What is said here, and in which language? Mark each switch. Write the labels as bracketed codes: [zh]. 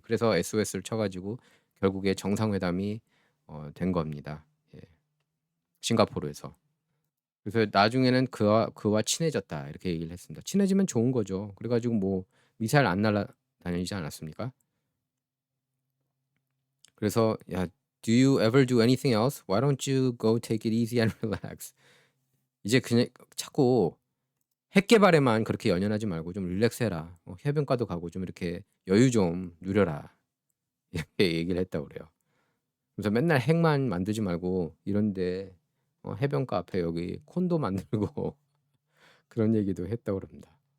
[ko] 그래서 SOS를 쳐가지고 결국에 정상회담이 된 겁니다. 예. 싱가포르에서. 그래서 나중에는 그와 친해졌다 이렇게 얘기를 했습니다. 친해지면 좋은 거죠. 그래가지고 뭐 미사일 안 날아다니지 않았습니까? 그래서 야, [en] do you ever do anything else? Why don't you go take it easy and relax? [ko] 이제 그냥 자꾸 핵 개발에만 그렇게 연연하지 말고 좀 릴렉스해라. 해변가도 가고 좀 이렇게 여유 좀 누려라. 이렇게 얘기를 했다고 그래요. 그래서 맨날 핵만 만들지 말고 이런데 해변가 앞에 여기 콘도 만들고 그런 얘기도 했다고 그럽니다.